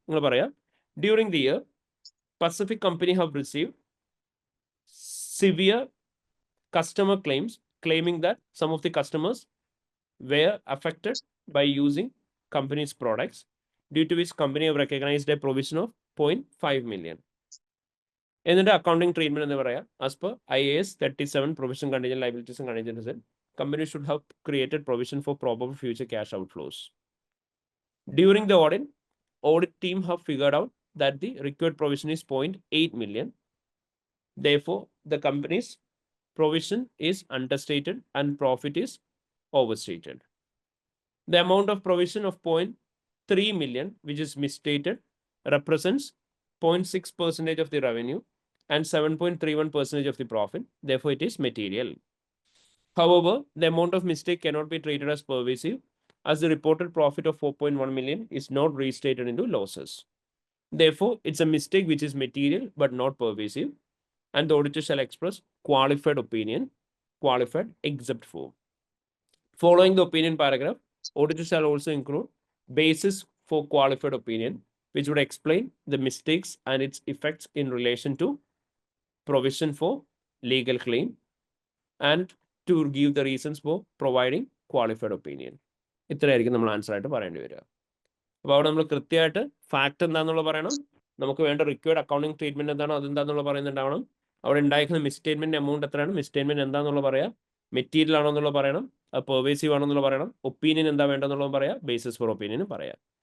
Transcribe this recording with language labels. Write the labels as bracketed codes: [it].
[ml] നിങ്ങൾ പറയാം [en] During the year Pacific company have receive severe customer claims claiming that some of the customers were affected by using company's products, due to which company have recognized a provision of 0.5 million. [ml] എന്നിട്ട് accounting treatment എന്ന് പറയാം [en] As per IAS 37 provision contingent liabilities and contingent company should have created provision for probable future cash outflows. During the audit team have figured out that the required provision is 0.8 million. Therefore, the company's provision is understated and profit is overstated. The amount of provision of 0.3 million, which is misstated, represents 0.6% of the revenue and 7.31% of the profit. Therefore, it is material. However, the amount of mistake cannot be treated as pervasive, as the reported profit of 4.1 million is not restated into losses. Therefore, it's a mistake which is material but not pervasive, and the auditor shall express qualified opinion, qualified except for. Following the opinion paragraph, auditor shall also include basis for qualified opinion, which would explain the mistakes and its effects in relation to provision for legal claim, and to give the reasons for providing qualified opinion. [ml] ഇത്രയായിരിക്കും നമ്മൾ answer ആയിട്ട് പറയേണ്ടി വരിക. അപ്പോൾ അവിടെ നമ്മൾ കൃത്യമായിട്ട് fact എന്താണെന്നുള്ള പറയണം, നമുക്ക് വേണ്ട റിക്വയർഡ് അക്കൗണ്ടിങ് ട്രീറ്റ്മെന്റ് എന്താണോ അതെന്താണെന്നുള്ള പറയുന്നുണ്ടാവണം, അവിടെ ഉണ്ടായിരിക്കുന്ന മിസ്സ്റ്റേറ്റ്മെന്റ് എമൗണ്ട് എത്രയാണ്, മിസ്സ്റ്റേറ്റ്മെന്റ് എന്താണെന്നുള്ള പറയാം, മെറ്റീരിയൽ ആണോ എന്നുള്ളത് പറയണം, പെർവേസീവ് ആണോ എന്നുള്ളത് പറയണം, ഒപ്പീനിയൻ എന്താ വേണ്ടെന്നുള്ളത് പറയാം, ബേസിസ് ഫോർ ഒപ്പീനിയനും പറയാം.